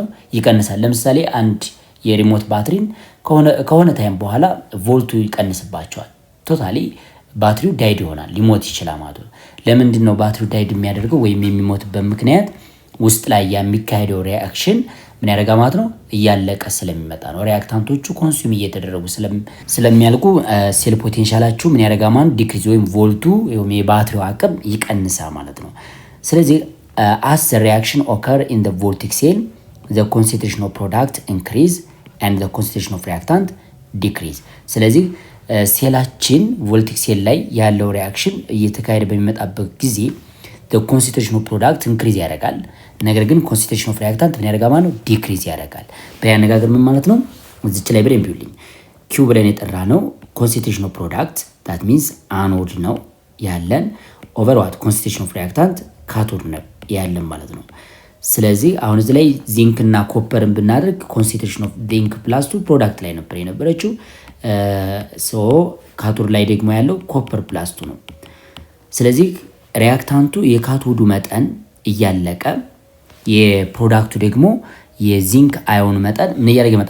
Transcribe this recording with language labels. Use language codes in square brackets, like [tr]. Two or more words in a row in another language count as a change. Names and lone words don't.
[am] ይቀንሳል። ለምሳሌ አንድ የሪሞት ባትሪን ከሆነ ታይም በኋላ ቮልቱ ይቀንስባቸዋል። ቶታሊ ባትሪው ዳይድ ይሆናል፣ ሊሞት ይችላል ማለት ነው። ለምንድን ነው ባትሪው ዳይድ የሚያደርገው ወይም የሚሞትበት ምክንያት ውስጥ ላይ የሚካሄደው ሪአክሽን ምን ያደርጋ ማለት ነው? እያለቀ ስለሚመጣ ነው። ሪአክታንቶቹ ኮንሱም እየተደረጉ ስለሚያልቁ ሴል ፖቴንሻላችሁ ምን ያደርጋ ማለት ዲክሪዝ ወይም ቮልቱ ወይም የባትሪው አቅም ይቀንሳል ማለት ነው። ስለዚህ [en] as the reaction occur in the voltaic cell the concentration of product increase and the concentration of reactant decrease። [am] ስለዚህ ሴላችን [en] voltaic cell [am] ላይ ያለው ሪአክሽን እየተካሄደ በሚመጣበት ጊዜ [en] the concentration of product increase [am] ያደርጋል። ነገር ግን [en] concentration of reactant [am] ምን ያደርጋል ማለት ነው? ዲክሪዝ ያደርጋል። በያነጋገር ምን ማለት ነው? እዚች ላይ በደንብ ይውልኝ። ኪው ብለን የጠራ ነው [en] concentration of product that means [am] አኖድ ነው ያለን [en] over what concentration of reactant [am] ካቶድ ነው ያለን ማለት ነው። ስለዚህ አሁን እዚህ ላይ ዚንክ እና ኮፐርን ብናደርግ [en] concentration of zinc plus 2 [am] ፕሮዳክት ላይ ነበር የነበረችው። ሶ ካቶድ ላይ ደግሞ ያለው [en] copper plus 2 [am] ነው። ስለዚህ ሪያክታንቱ የካቶዱ መጠን እያለቀ የፕሮዳክቱ ደግሞ የዚንክ አዮን መጠን ምን እያደረገ ይመጣ?